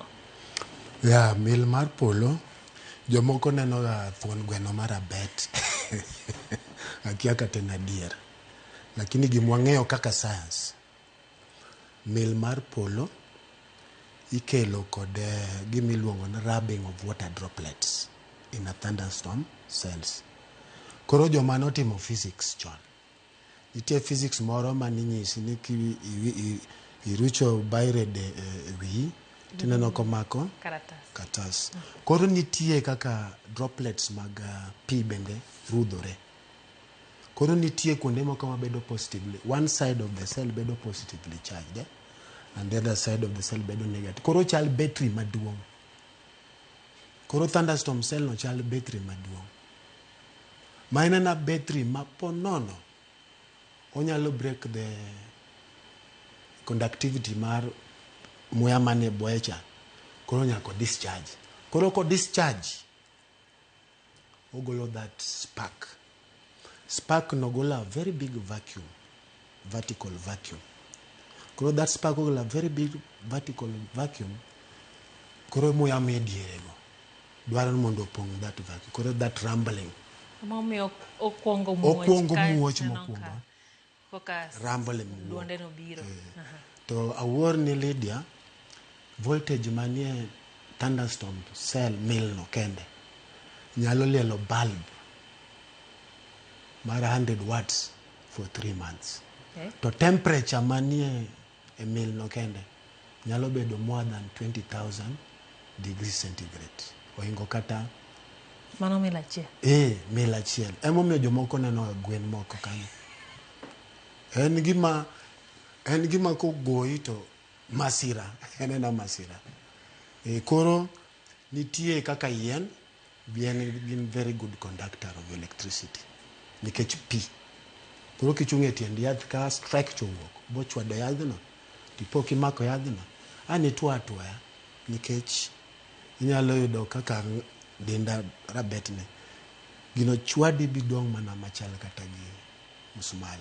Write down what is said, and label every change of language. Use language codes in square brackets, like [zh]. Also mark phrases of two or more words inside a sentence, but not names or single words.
[luo] Ya, mil mar polo jomoko neno ga thuon gweno mar abet. Akia kata en adier. Lakini gimwang'eyo kaka science, mil mar polo ikelo kod gimiluongo ni [en] rubbing of water droplets in a thunderstorm cells. [luo] Koro joma notimo physics chon, nitie physics moro maninyisi ni irucho bairede wi tineno komako katas. Koro nitie kaka droplets mag pi bende rudhore. Koro nitie kuonde moko mabedo [en] positively, one side of the cell bedo positively charged, and the other side of the cell bedo negative. [luo] Koro chal battery maduong'. Koro [en] thunderstorm cell [luo] no chal battery maduong'. Ma en battery ma ponono onyalo [en] break the conductivity [luo] mar muya mane boecha. Koro nyako discharge. Koro ko discharge ogolo [en] that spark. Spark [luo] no golo [en] a very big vacuum, vertical vacuum. Koro that spark ogolo a very big vertical vacuum. Koro muya mediere go dwaro mondo opong' that vacuum. Koro that rumbling. [luo] Okuongo muoch mokwongo. Rumbling. Duonde no biro. To awuor ni Lydia, voltage manie [en] thunderstorm cell [luo] mil no kende nyalo lielo bulb mar 100 watts [en] for 3 months. [luo] Okay. To temperature manie e mil no kende nyalo bedo [en] more than 20,000 degrees centigrade. [luo] Oingo kata mano mil achiel. Mil achiel. Emomiyo jomoko neno gwen moko kanyo. En gima kogoyi to masira. En masira. Koro nitie kaka yien gin [en] very good conductor of electricity. [luo] Nikech pi. Koro kichung'e tiend yath ka strike chowuok, bochwado yadhno, tipo kimako yadhno, itwo atwoya. Nikech inyalo yudo kaka denda rabetne. Gino chwadi bidong' mana machal kata gi musmal.